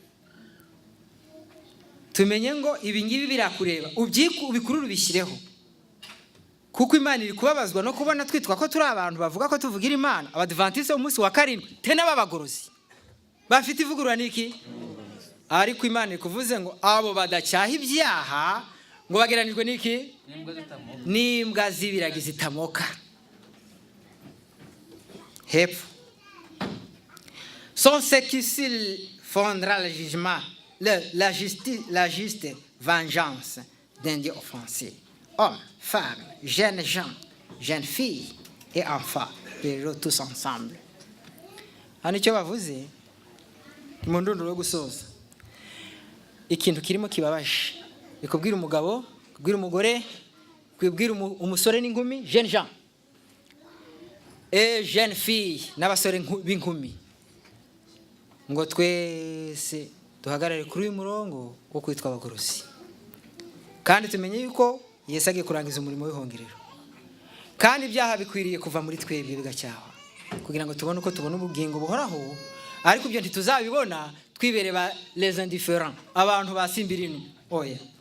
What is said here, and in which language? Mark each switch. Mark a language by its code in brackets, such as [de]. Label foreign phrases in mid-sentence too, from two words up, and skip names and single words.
[rw] tumenye ngo ibi ngibi birakureba ubikururu bishyireho kuko Imana iri kubabazwa no kubona twitwa ko turi abantu bavuga ko tuvugira Imana abadventiste umunsi wa karindwi tena babagorozi bafite ivugurura niki ariko Imana ikuvuze ngo abo badacyaha ibyaha ngo bageranijwe niki n'imbwa zibiragi zitamoka [fr] hepfo sont ceux qui s'il fondra le jugement la juste vengeance d'un Dieu offensé hommes, femmes, jeunes gens, jeunes filles et enfants périront tous ensemble. [rw] Hano icyo bavuze mu ndunduro yo gusoza ikintu kirimo kibabaje bikubwira umugabo kubwira umugore kubwira umusore n'inkumi [fr] jeune gens et jeune filles [rw] n'abasore b'inkumi ngo twese duhagarare kuri uyu murongo wo kwitwa abagorozi kandi tumenye yuko Yesu agiye kurangiza umurimo w'ihongerero kandi ibyaha bikwiriye kuva muri twebwe bigacyaha kugira ngo tubone uko tubona ubugingo buhoraho ariko ibyo ntituzabibona twibere ba [fr] les indifférents [rw] abantu basimbira ino oya